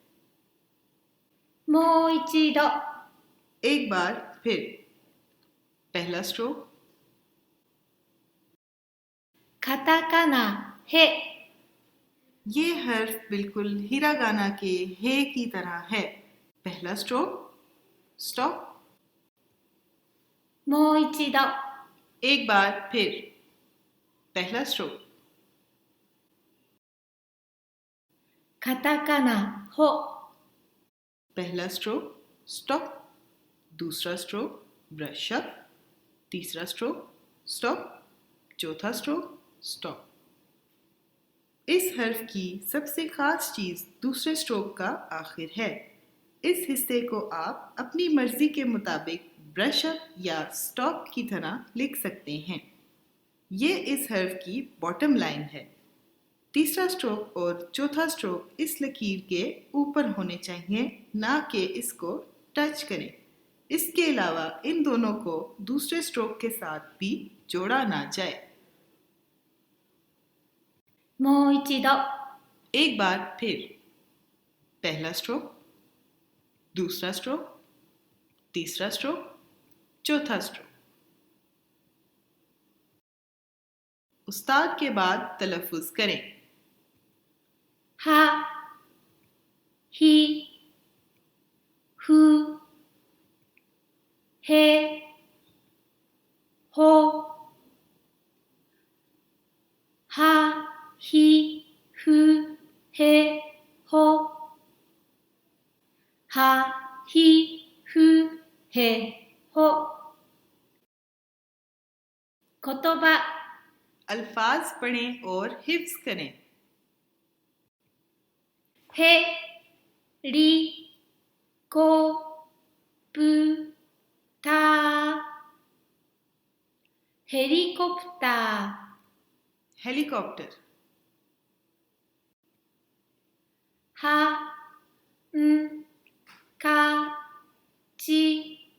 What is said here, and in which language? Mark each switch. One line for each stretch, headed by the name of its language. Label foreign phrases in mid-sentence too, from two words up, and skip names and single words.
Japanese: もう一度
Urdu: ایک بار پھر۔ پہلا سٹروک,
Japanese: カタカナへ
Urdu: یہ حرف بالکل ہیراگانا کے ہے کی طرح ہے. پہلا
English: stroke stop,
Japanese: もう一度
Urdu: ایک بار پھر۔ پہلا سٹروک,
Japanese: カタカナほ
Urdu: پہلا
English: stroke stop,
Urdu: دوسرا
English: stroke brush up,
Urdu: تیسرا
English: stroke stop,
Urdu: چوتھا
English: stroke stop.
Urdu: اس حرف کی سب سے خاص چیز دوسرے سٹروک کا آخر ہے. اس حصے کو آپ اپنی مرضی کے مطابق
English: brush up
Urdu: یا سٹاپ کی طرح لکھ سکتے ہیں. یہ اس حرف کی
English: bottom line
Urdu: ہے. تیسرا سٹروک اور چوتھا سٹروک اس لکیر کے اوپر ہونے چاہیے، نہ کہ اسکو ٹچ کریں. اسکے علاوہ ان دونوں کو دوسرے سٹروک کے ساتھ بھی جوڑا نہ جائے. もう一度 ایک بار پھر. پہلا سٹروک، دوسرا سٹروک، تیسرا سٹروک، چوتھا سٹروک. استاد کے بعد تلفظ کریں.
Japanese: はひふ、へ、ほ、は、ひ、ふ、へ、ほ、は、ひ、ふ、へ、ほ。言葉、
Urdu: الفاظ پڑھیں اور حفظ کریں.
Japanese: へ、り、こ、ぷ、た。ヘリコプタ
Urdu: हेलीकॉप्टर,
Japanese: ー。は、ん、か、ち。